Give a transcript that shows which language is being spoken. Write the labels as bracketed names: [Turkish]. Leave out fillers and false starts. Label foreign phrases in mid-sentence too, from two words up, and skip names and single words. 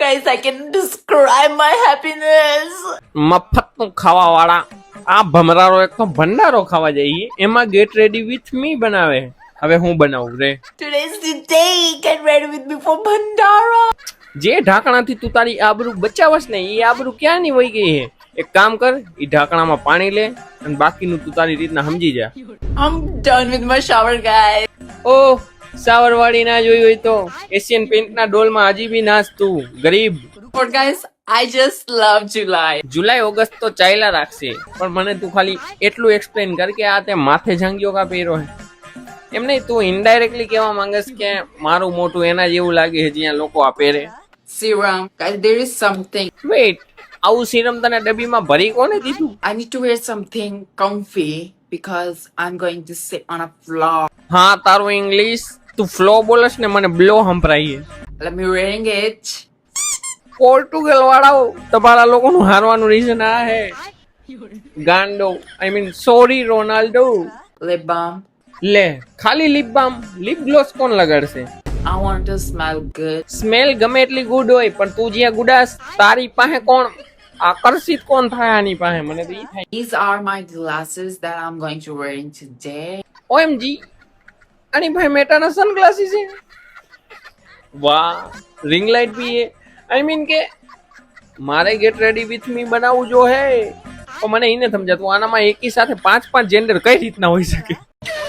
[English] Guys, I can describe my happiness. [Gujarati] મફતનું ખાવા વાળા આ ભમરારો એક તો ભંડારો ખાવા જઈએ એમાં [English] get ready with me [Gujarati] બનાવે. હવે હું બનાવું રે? [English] Today's the day. Get ready with me for Bhandara. [Gujarati] જે ઢાંકણાથી તું તારી આબરૂ બચાવસ ને એ આબરૂ ક્યાંની વહી ગઈ હે? એક કામ કર, એ ઢાંકણામાં પાણી લે અને બાકીનું તું તારી રીતના સમજી જા. [English] I'm done with my shower, guys. [Gujarati] ઓહ, સાવર વાળી ના જોઈ હોય તો એશિયન પેઇન્ટના ડોલમાં હજી બી નાચ તું ગરીબ. [English] But guys, I just love July. [Gujarati] જુલાઈ ઓગસ્ટ તો ચાલ્યા રાખશે, પણ મને તું ખાલી એટલું એક્સપ્લેન કર કે આ તે માથે જાંગીઓ કા પહેરો હે. એમ નહીં, તું ઇનડાયરેક્ટલી કહેવા માંગસ કે મારું મોટું એના જેવું લાગે છે જ્યાં લોકો આ પહેરે. [English] Serum. Guys, there is something. [Gujarati] વેઇટ, આવું સિરમ તને ડબ્બીમાં ભરી કોને દીધું? [English] I need to wear something comfy because I'm going to sit on a floor. [Gujarati] હા, તારું ઇંગ્લિશ તું ફ્લો બોલસ ને મને બ્લો સંભળાય. [English] Let me wearing it. [Gujarati] પોર્ટુગલ વાળાઓ તમારા લોકોનું હારવાનું રીઝન આ હે. [English] ગાંડો, I mean sorry રોનાલ્ડો. Lip balm. [Gujarati] લે, ખાલી [English] lip balm, lip gloss [Gujarati] કોણ લગાડશે? [English] I want to smell good. [Gujarati] સ્મેલ ગમે એટલી ગુડ હોય પણ તું જ્યાં ગુડાસ તારી પાસે કોણ આકર્ષિત કોણ થાય આની પાસે? મને તો ઈ થાય. [English] These are my glasses that I'm going to wear in today. OMG, [Gujarati] આની ભાઈ મેટાના સનગ્લાસીસ છે. વાહ, [English] ring light [Gujarati] બી હે. [English] I mean [Gujarati] કે મારે [English] get ready with me [Gujarati] બનાવવું જો હે, તો મને એને સમજાતું આનામાં એકી સાથે 5 જેન્ડર કઈ રીતના હોઈ શકે?